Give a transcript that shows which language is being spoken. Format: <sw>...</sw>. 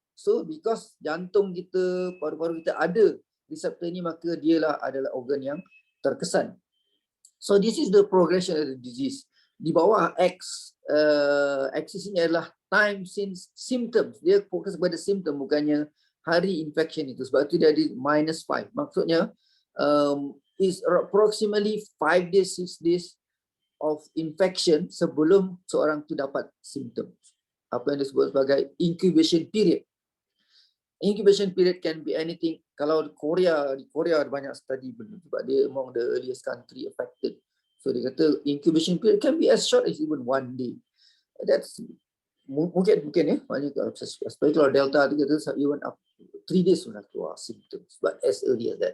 <en>So because</en> <ms>jantung kita, paru-paru kita ada reseptor ini, maka dialah adalah organ yang terkesan.</ms> <en>So this is the progression of the disease.</en> <ms>Di bawah axis ini adalah</ms> <en>time since symptoms.</en> <ms>Dia fokus pada symptom, bukannya hari infection itu. Sebab itu dia ada -5. Maksudnya</ms> <en>is approximately 5 days, 6 days of infection</en> <ms>sebelum seorang tu dapat</ms> <en>symptoms.</en> <ms>Apa yang disebut sebagai incubation period.</ms> <en>Incubation period can be anything.</en> <ms>Kalau di Korea ada banyak study sebab dia</ms> <en>among the earliest country affected. So</en> <ms>dia kata</ms> <en>incubation period can be as short as even 1 day. That's</en> <ms>mungkin maknanya</ms> <en>especially</en> <ms>kalau Delta tu kata</ms> <en>even up 3 days</en> <ms>sudah keluar</ms> <en>symptoms, but as early as that.</en>